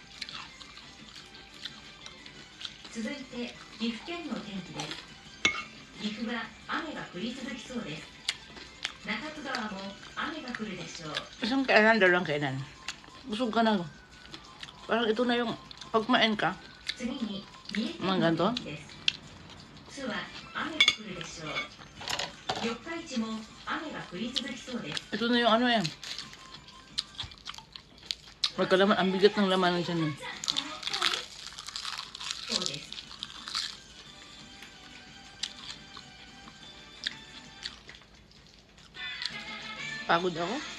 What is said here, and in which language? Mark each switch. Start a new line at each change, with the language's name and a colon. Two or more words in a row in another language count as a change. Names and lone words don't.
Japanese: 続いて岐阜県の天気です。岐阜は雨が降り続きそうです。中津川も雨が降るでしょう。
Filipino: Isang kainan, 2 kainan. Busog ka na. Parang ito na yung pagmain ka.
Japanese: 次に三重県
Filipino: Mga
Japanese: の
Filipino: ganito.
Japanese: 天気です。津は雨が降るでしょう。四日市も雨が降り続きそうです。
Filipino: Ito na yung ano yan. Magkalaman, ang bigat ng laman ng tiyan. Pagod ako.